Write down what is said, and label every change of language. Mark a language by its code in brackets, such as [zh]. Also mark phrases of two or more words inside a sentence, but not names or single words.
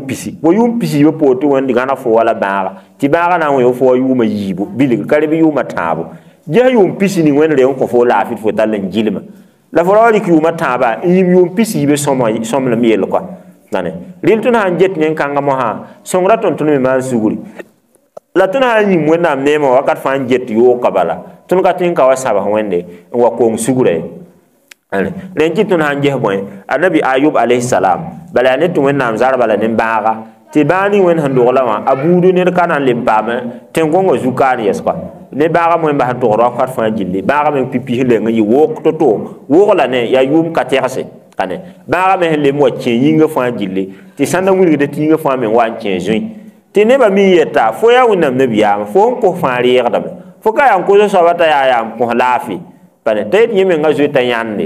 [mos] pisi fo yʋʋm pisiibã poor tɩ wẽnd gãna fo wala bãaga tɩ bãagã na n wẽ fo wa yʋʋmã yiibu bilg ka reb yʋʋmã tãabo ges yʋʋm pisi ning wẽnd reng n kõ fo laafɩ tɩ fo tall n gilma la fo ra wa rɩk yʋʋmã tãabã n yĩm yʋʋm pisiibã sõmlem yell kɔa nane rɩl tõnd sã n get nen-kãngã mosã sõngra tõnd me maan sugri la tõnd sã n yĩm wẽnnaam neemã wakat fãa n get yooka bala tõnd ka tõe n ka wa sabs wẽnde n wa kong sugrã ye len ki tun han je boy [ar] النبي أيوب عليه السلام [mos] bala ne tun wẽnnaam zarba la nin-bãaga tɩ bãani wẽnd sẽn dogla wã a buudu ned ka na n lem paame tẽn-gõngã zu-kaan yɛs-koa ne bãaga moẽ bas n togd wakat fãa gilli bãaga me pipi sẽn leng n yɩ woog to-to woog la ne yaa yʋʋm ka tɛgse kane bãaga me sẽn lem wa kẽ yĩngã fãa gilli tɩ sãnda wilgde tɩ yĩngã fãa me n wa n kẽ zũi tɩ nebã mi yeta fo yaa wẽnnaam nabiyaame fo n kos fãa reegdame fo ka yaa n kos soaba t'a yaa yaa n kos laafɩ bane t'a yet yẽ menga zoe t'a yãnde